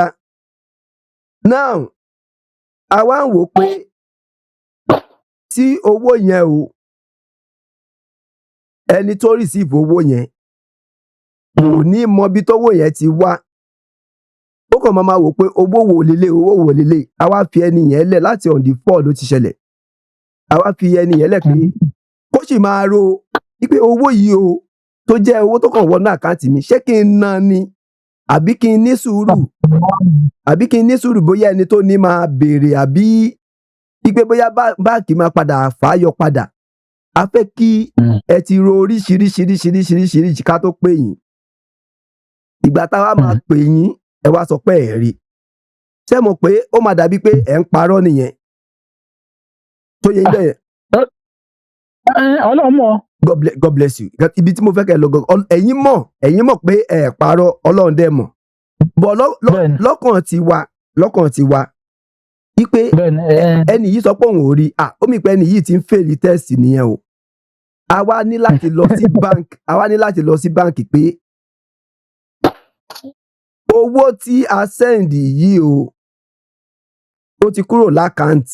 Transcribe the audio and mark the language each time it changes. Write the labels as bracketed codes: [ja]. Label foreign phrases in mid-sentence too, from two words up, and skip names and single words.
[yo] Now a wá ń wò pé tí owó yẹn o ẹni tó receive owó yẹn kò ní mọ bí tówó yẹn ti wá. Ó kàn máa wò pé owó wò lélẹ̀. A wá fi ẹni yẹn lẹ̀ láti [en] on the 4 [yo] ló ti ṣẹlẹ̀. A wá fi ẹni yẹn lẹ̀ pé kó sì máa ro wípé owó yìí o tó jẹ́ owó tó kàn wọnú àkáǹtì mi ṣé kí n ná ni àbí kí n ní sùúrù bóyá ẹni tó ní máa béèrè àbí wípé bóyá báǹkì máa padà fàáyọ padà. A fẹ́ kí ẹ ti ro oríṣiríṣiríṣiríṣiríṣi ká tó pè yín. Ìgbà táwa máa pè yín ẹ wá sọ pé ẹ rí. Ṣé mo pé ó máa dàbí pé ẹ ń parọ́ nìyẹn tó yẹ yín. Ọlọ́run mọ̀. [en] God bless you. [yo] Ibi tí mo fẹ́ kẹ́ ẹ lọ gan ẹ̀yin mọ̀ pé ẹ parọ́ Ọlọ́run dẹ̀ mọ̀. Bọ̀ lọ́kàn tiwa wípé ẹni yìí sọ pé òun ò rí ó mì pé ẹni yìí ti ń fèlì test nìyẹn o. A wá ní láti lọ sí báǹkì pé owó tí a send yìí o ó ti kúrò lákàǹtì.